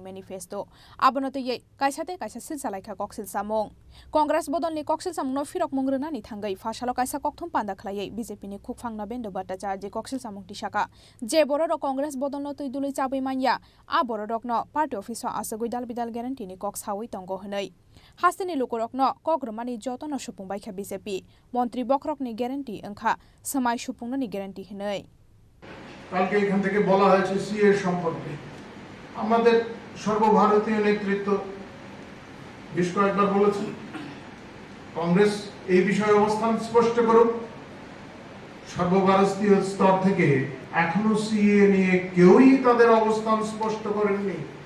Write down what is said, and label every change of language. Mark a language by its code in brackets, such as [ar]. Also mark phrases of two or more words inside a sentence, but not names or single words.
[trp] मेनिफेस्टो आबनतयै काइसाते काइसा सिलसालायखा ककसिल सामुं कांग्रेस बदलनि ककसिल सामुंनो फिरक मुंग्रोनानै थांगै फासालो काइसा ककथुम पान्दा ख्लायै बीजेपीनि खुफांना बेन्दो भट्टाचार्य ककसिल सामुं दिसाका जे बर'द कांग्रेस बदलनो तुइदुलै चाबै मानिया आ बर'दकनो पार्टी अफिस आसुगै दाल बिदाल ग्यारेन्टीनि कक सावै दंग हनै हास्तिनि लुकुरकनो कग्रमानि जतन सुपुंबायखा बीजेपी मन्त्री बखरकनि ग्यारेन्टी अंखा समाय सुपुंननि ग्यारेन्टी हनै [bn] কালকে এখান থেকে বলা হয়েছে সিএ সম্পর্কে আমাদের সর্বভারতীয় নেতৃত্ব বেশ কয়েকবার বলেছে কংগ্রেস এই বিষয়ে অবস্থান স্পষ্ট করুক সর্বভারতীয় স্তর থেকে এখনো সিএ নিয়ে কেউই তাদের অবস্থান স্পষ্ট করেননি